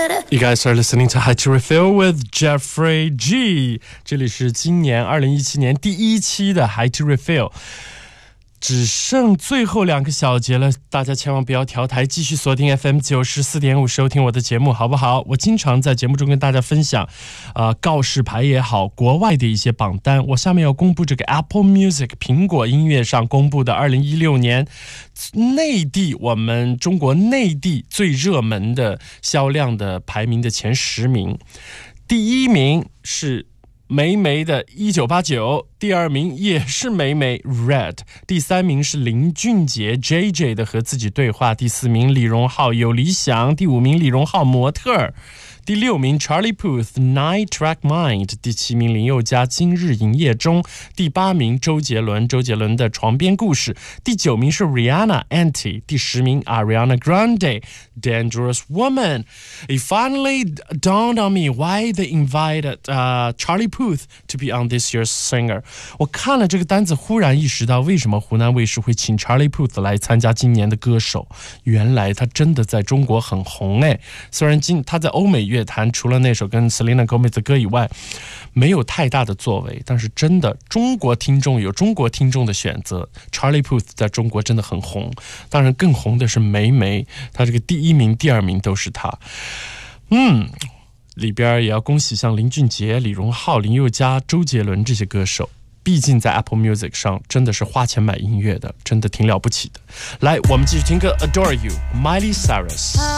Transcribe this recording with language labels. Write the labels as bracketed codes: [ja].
[en] You guys are listening to High to Refill with Jeffrey G. [zh] 这里是今年2017年第一期的 High to Refill， 只剩最后两个小节了，大家千万不要调台，继续锁定 FM94.5 收听我的节目，好不好？我经常在节目中跟大家分享告示牌也好，国外的一些榜单。我下面要公布这个 Apple Music 苹果音乐上公布的2016年内地，我们中国内地最热门的销量的排名的前十名。第一名是霉霉的1989，第二名也是霉霉 Red， 第三名是林俊杰 JJ 的和自己对话，第四名李荣浩有理想，第五名李荣浩模特，第六名 Charlie Puth Nine Track Mind， 第七名林宥嘉今日营业中，第八名周杰伦，周杰伦的床边故事，第九名是 Rihanna Anti， 第十名 Ariana Grande Dangerous Woman。 [en] It finally dawned on me why they invited Charlie Puth to be on this year's singer。 [zh] 我看了这个单子忽然意识到为什么湖南卫视会请 Charlie Puth 来参加今年的歌手，原来他真的在中国很红，虽然他在欧美乐坛除了那首跟 Selena Gomez 的歌以外没有太大的作为，但是真的中国听众有中国听众的选择， Charlie Puth 在中国真的很红，当然更红的是霉霉，他这个第一名第二名都是他。里边也要恭喜像林俊杰、李荣浩、林宥嘉、周杰伦这些歌手，毕竟在 Apple Music 上真的是花钱买音乐的，真的挺了不起的。来，我们继续听歌， Adore You Miley Cyrus。